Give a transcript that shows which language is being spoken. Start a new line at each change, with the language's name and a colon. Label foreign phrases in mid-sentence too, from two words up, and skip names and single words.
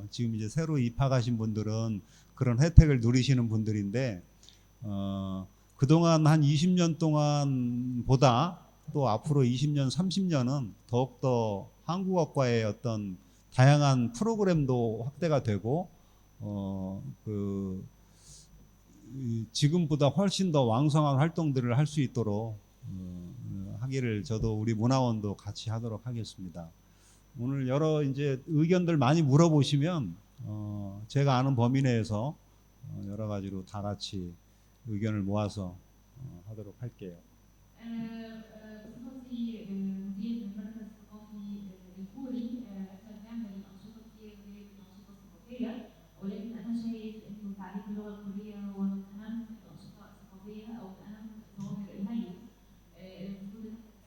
Korean: 지금 이제 새로 입학하신 분들은 그런 혜택을 누리시는 분들인데, 그동안 한 20년 동안보다 또 앞으로 20년, 30년은 더욱더 한국어과의 어떤 다양한 프로그램도 확대가 되고, 지금보다 훨씬 더 왕성한 활동들을 할 수 있도록 하기를 저도 우리 문화원도 같이 하도록 하겠습니다. 오늘 여러 이제 의견들 많이 물어보시면 제가 아는 범위 내에서 여러 가지로 다 같이 의견을 모아서 하도록 할게요.
Arabic: بصفتي مدير المركز الثقافي الكوري احنا بنعمل أنشطة كتير غير الأنشطة الثقافية، ولكن أنا شايف إنه تعليم اللغة الكورية هو من أهم الأنشطة الثقافية أو من أهم ظواهر الهيئة المفروض إن